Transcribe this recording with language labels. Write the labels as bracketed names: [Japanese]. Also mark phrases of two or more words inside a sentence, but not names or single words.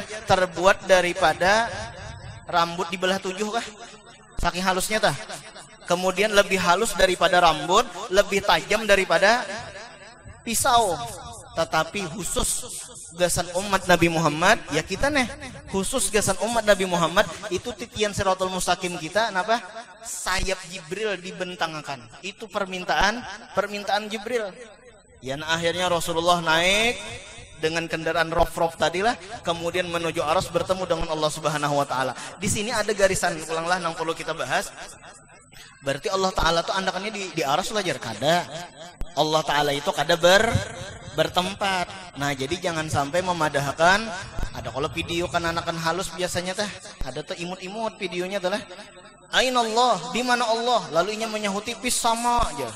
[Banjar] Terbuat daripada rambut dibelah 7 kah? Saking halusnya tah. Kemudian lebih halus daripada rambut, lebih tajam daripada pisau. Tetapi khusus gasan umat Nabi Muhammad, ya kita khusus gasan umat Nabi Muhammad itu titian Siratal Mustaqim kita napa? Sayap Jibril dibentangkan. Itu permintaan Jibril. Ya, akhirnya Rasulullah naik dengan kendaraan rof tadilah, kemudian menuju Aras bertemu dengan Allah [Arabic] سبحانه وتعالى. [Banjar] Di sini ada garisan ulanglah yang perlu kita bahas. Berarti Allah taala tuh andakannya di Aras lah jar kada. Allah taala itu kada bertempat. Nah, jadi jangan sampai memadahkan. Ada kalau video kan anakan halus biasanya teh, ada tuh imut-imut videonya tuh lah. [Arabic] أين الله, [Banjar] di mana Allah? Lalu inya menyahuti pis sama aja.